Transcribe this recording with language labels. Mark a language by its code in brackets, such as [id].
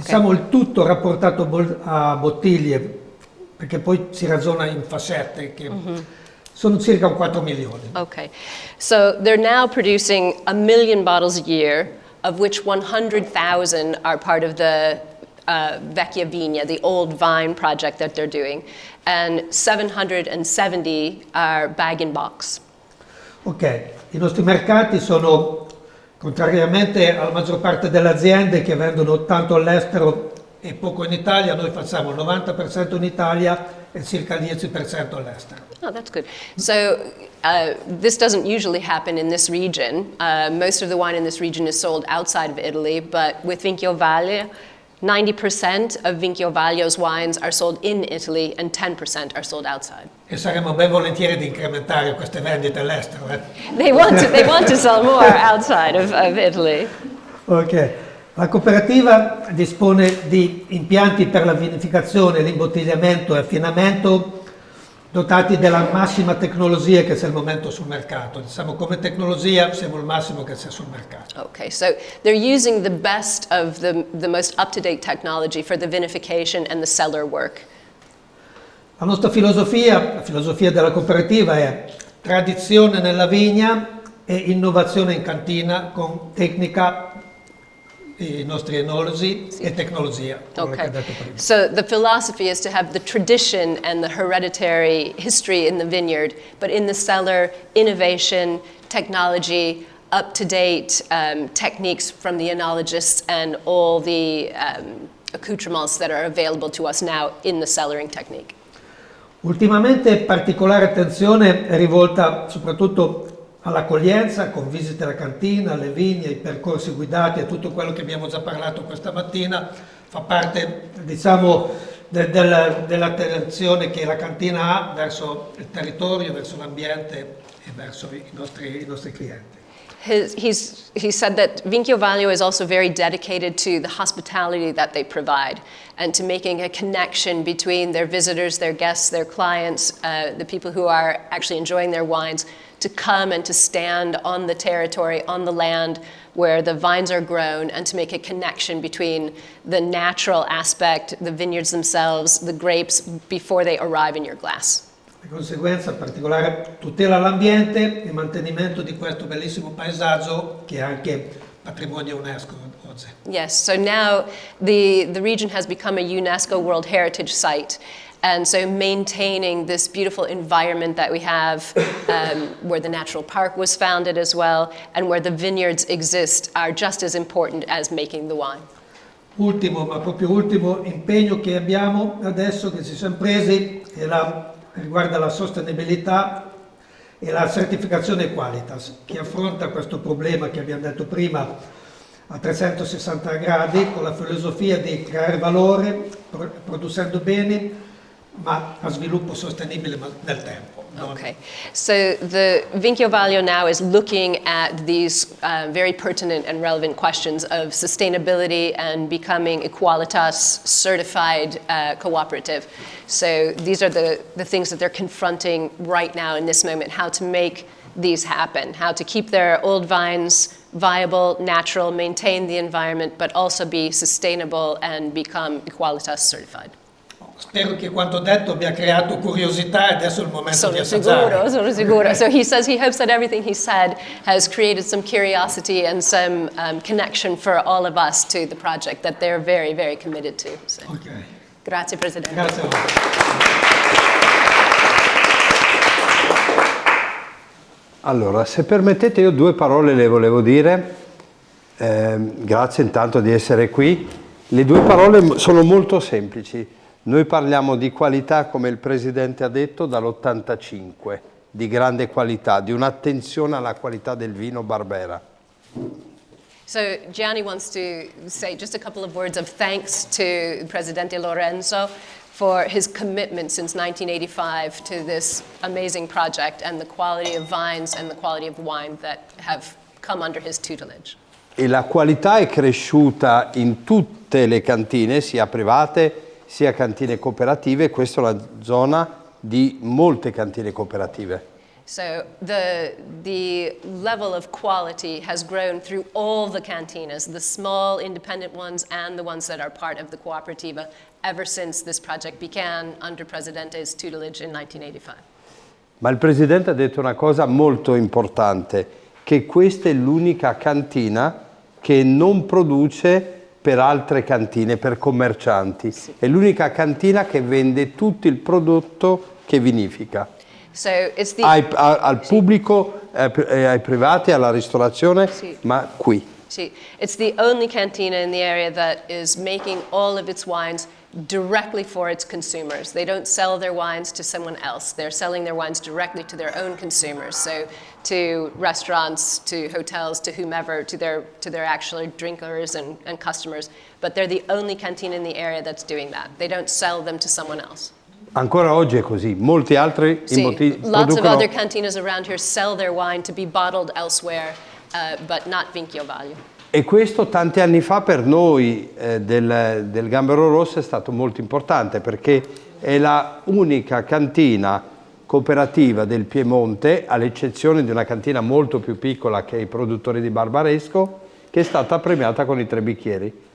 [it] Diciamo il tutto rapportato a bottiglie, perché poi si ragiona in fascette che sono circa un 4 milioni. [en] Okay, so they're now producing 1 million bottles a year, of which 100,000 are part of the Vecchia Vigna, the old vine project that they're doing, and 770 are bag-in-box. [it] Ok, i nostri mercati sono, contrariamente alla maggior parte delle aziende che vendono tanto all'estero e poco in Italia, noi facciamo il 90% in Italia e circa il 10% all'estero. [en] Oh, that's good. So this doesn't usually happen in this region. Most of the wine in this region is sold outside of Italy, but with Vinchio Vaglio, 90% of Vinchio Vaglio's wines are sold in Italy and 10% are sold outside. [it] E saremo ben volentieri di incrementare queste vendite all'estero. [en] They want to sell more outside of Italy. [it] Ok, la cooperativa dispone di impianti per la vinificazione, l'imbottigliamento e affinamento dotati della massima tecnologia che c'è al momento sul mercato. Diciamo come tecnologia siamo il massimo che c'è sul mercato. [en] Okay, so they're using the best of the most up-to-date technology for the vinification and the cellar work. [it] La nostra filosofia, la filosofia della cooperativa è tradizione nella vigna e innovazione in cantina con tecnica, i nostri enologi e tecnologia, come [en] Okay, [it] ho detto prima. [en] so the philosophy is to have the tradition and the hereditary history in the vineyard, but in the cellar, innovation, technology, up-to-date techniques from the Oenologists and all the accoutrements that are available to us now in the cellaring technique. [it] Ultimamente particolare attenzione è rivolta soprattutto all'accoglienza, con visite alla cantina, alle vigne, ai percorsi guidati e tutto quello che abbiamo già parlato questa mattina fa parte, diciamo, dell'attenzione che la cantina ha verso il territorio, verso l'ambiente e verso i nostri clienti. [en] He said that Vinchio Vaglio is also very dedicated to the hospitality that they provide and to making a connection between their visitors, their guests, their clients, the people who are actually enjoying their wines, to come and to stand on the territory, on the land where the vines are grown, and to make a connection between the natural aspect, the vineyards themselves, the grapes, before they arrive in your glass. [it] Di conseguenza, particolare tutela all'ambiente e mantenimento di questo bellissimo paesaggio che è anche patrimonio UNESCO oggi. [en] Yes, so now the region has become a UNESCO World Heritage Site. And so maintaining this beautiful environment that we have, where the natural park was founded as well, and where the vineyards exist, are just as important as making the wine. [it] Ultimo, ma proprio ultimo impegno che abbiamo adesso, che ci siamo presi, riguarda la sostenibilità e la certificazione Qualitas, che affronta questo problema che abbiamo detto prima a 360 gradi, con la filosofia di creare valore, producendo beni, ma a sviluppo sostenibile nel tempo. [en] Okay, so the Vinchio Vaglio now is looking at these very pertinent and relevant questions of sustainability and becoming Equalitas certified cooperative. So these are the things that they're confronting right now in this moment, how to make these happen, how to keep their old vines viable, natural, maintain the environment, but also be sustainable and become Equalitas certified. [it] Spero che quanto detto abbia creato curiosità e adesso è il momento di assaggiare. Sono sicuro. [en] So he says he hopes that everything he said has created some curiosity and some connection for all of us to the project that they're very, very committed to. So. Okay. [it] Grazie, Presidente. Grazie a voi. Allora, se permettete, io 2 parole le volevo dire. Grazie intanto di essere qui. Le 2 parole sono molto semplici. Noi parliamo di qualità, come il Presidente ha detto, dall'85, di grande qualità, di un'attenzione alla qualità del vino Barbera. [en] So Gianni wants to say just a couple of words of thanks to Presidente Lorenzo for his commitment since 1985 to this amazing project and the quality of vines and the quality of wine that have come under his tutelage. [it] E la qualità è cresciuta in tutte le cantine, sia private sia cantine cooperative. Questa è una zona di molte cantine cooperative. [en] So the level of quality has grown through all the cantinas, the small independent ones and the ones that are part of the cooperativa, ever since this project began under Presidente's tutelage in 1985. [it] Ma il Presidente ha detto una cosa molto importante, che questa è l'unica cantina che non produce per altre cantine, per commercianti. Sì. È l'unica cantina che vende tutto il prodotto che vinifica. [en] So it's the... [it] al pubblico, ai privati, alla ristorazione, sì. Ma qui. Sì. [en] It's the only cantina in the area that is making all of its wines directly for its consumers. They don't sell their wines to someone else. They're selling their wines directly to their own consumers. So to restaurants, to hotels, to whomever, to their actual drinkers and customers. But they're the only cantina in the area that's doing that. They don't sell them to someone else. [it] Ancora oggi è così. Molti altri [en] lots of other cantinas around here sell their wine to be bottled elsewhere, but not Vinchio Vaglio. [it] E questo tanti anni fa per noi del Gambero Rosso è stato molto importante, perché è la unica cantina cooperativa del Piemonte, all'eccezione di una cantina molto più piccola che i produttori di Barbaresco, che è stata premiata con i 3 bicchieri.